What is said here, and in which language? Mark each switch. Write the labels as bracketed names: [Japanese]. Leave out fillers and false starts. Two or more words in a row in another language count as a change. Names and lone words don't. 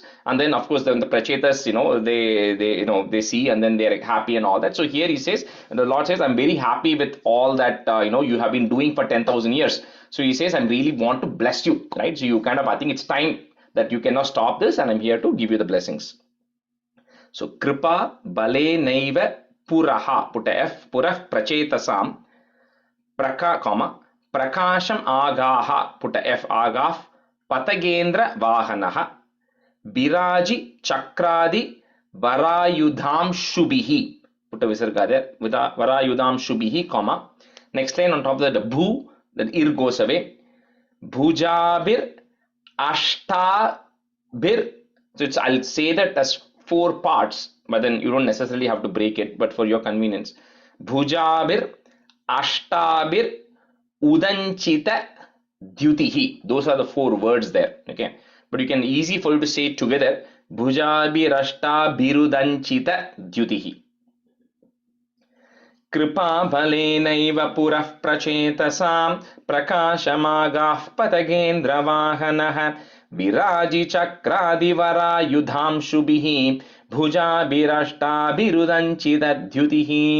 [English] And then of course the Prachetas, they see and then they're happy and all that. So here he says, the Lord says, I'm very happy with all that you have been doing for 10,000 years. So he says, I really want to bless you, right? So you kind of, I think it's time that you cannot stop this, and I'm here to give you the blessings. [Sanskrit] So कृपा बले नैव पुरः, [English] put a F, [Sanskrit] पुरः प्रचेतसां, प्रकाशम् आगाः, [English] put a F, [Sanskrit] अगः, पतगेन्द्र वाहनः, विराजि चक्रादि वरायुधम् शुभिः, [English] put a Visarga there, with a [Sanskrit] वरायुधम् शुभिः, [English] comma. Next line on top of that, the Bhu, that Ir goes away. [Sanskrit] भुजाभिर् अष्टाभिर्. [English] So I'll say that as 4 parts, but then you don't necessarily have to break it, but for your convenience. [Sanskrit] भुजाभिर् अष्टाभिर् उदञ्चित द्युतिः. [English] Those are the 4 words there. Okay. But you can easy for you to say it together. [Sanskrit] भुजाभिर् अष्टाभिरुदञ्चित द्युतिः. कृपाबलेनैव पुरः प्रचेतसां प्रकाशमागाः पतगेन्द्रवाहनः विराजिचक्रादिवरायुधांशुभिः भुजाभिरष्टाभिरुदञ्चितद्युतिः.